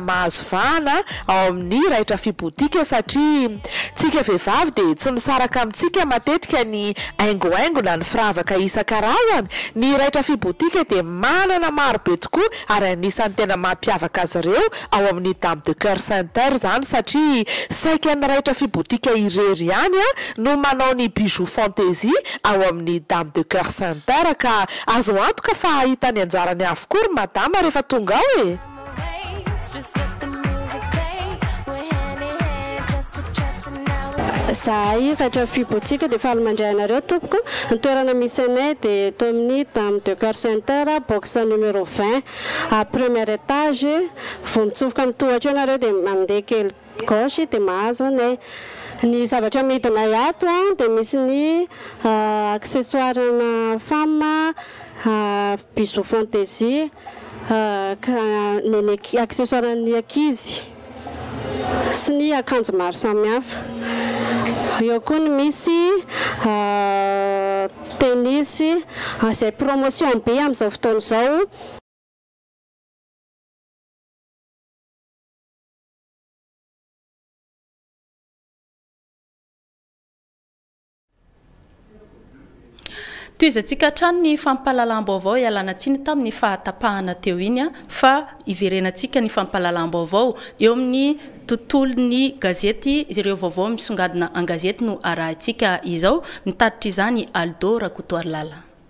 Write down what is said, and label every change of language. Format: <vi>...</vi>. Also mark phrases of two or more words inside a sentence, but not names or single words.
<mg>mahazo vahana ao amin'ny raitra fibotika satria tsika vehivavy de tsy misaraka amintsika matetika ny aingoaingona ny firavaka isan-karazany ny raitra fibotika de manana maro be tokoa ary anisan'ny tena mampiavaka azy ireo ao amin'ny Dame de Cœur Santerre zany satria saika raitra fibotika irery ihany no manao ny</mg> <fr>bijoux fantaisie</fr> <mg>ao amin'ny Dame de Cœur Santerre ka azo antoka fa ahitany anjarany avokoa madama rehefa tonga ao e zahay raitra fibotika de fahalomandray anareo tompoko ny toerana misy anay de to amin'ny Dame de Cœur Santerre</mg> <fr>box numéro 20 à premier étage</fr> <mg>vao mitsofoka amin'ny tohatra anareo de mandeha kely gauche de mahazo anay ny zavatra midinay ato de misy ny accessoire na femme</mg> <fr>bijoux fantaisie</fr> <mg>ny accessoire ny ankizy sy ny akanjo maro samihafa eo koa ny misy tennis zay promotion be amin'izao fotoana izao toizatsika hatrany ny fampalalam-baovao ialana tsiny tamin'ny fahatapahana teo iny fa iverenantsika ny fampalalam-baovao eo amin'ny tontolon'ny gazety ireo vaovao misongadina an-gazety no arahantsika izao mitaditra izany Aldo Rakotoarlala.</mg>